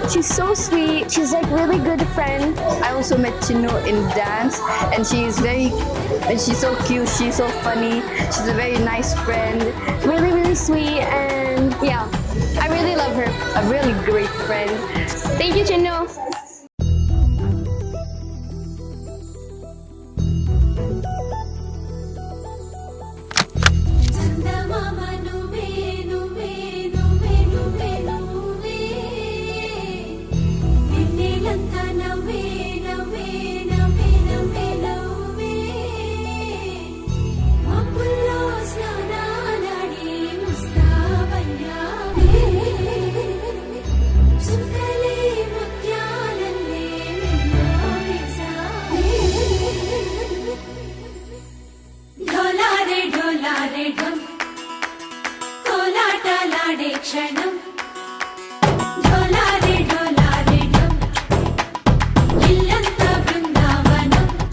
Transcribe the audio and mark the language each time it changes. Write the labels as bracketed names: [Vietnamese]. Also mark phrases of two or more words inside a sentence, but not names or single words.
[English] She's so sweet. She's like really good friend. I also met Chinu in dance, and she's so cute, she's so funny, she's a very nice friend, Really, really sweet. And yeah, I really love her. a really great friend. Thank you, Chinu. [Telugu] చందమామ నువ్వే నువ్వే నువ్వే నువ్వే నువ్వే నిన్నేలంతా నవ్వే నవ్వే నవ్వే నవ్వే నవ్వే మబ్బుల్లో స్నానాలాడి ముస్తాబయ్యావే చుక్కలే ముత్యాలల్లే నిన్ను వేసావే ఢోలారే ఢోలారే ఢమ కోలాటాలాడే క్షణమ ఢోలారే ఢోలారే ఢమ ఇల్లంతా బృందావనమ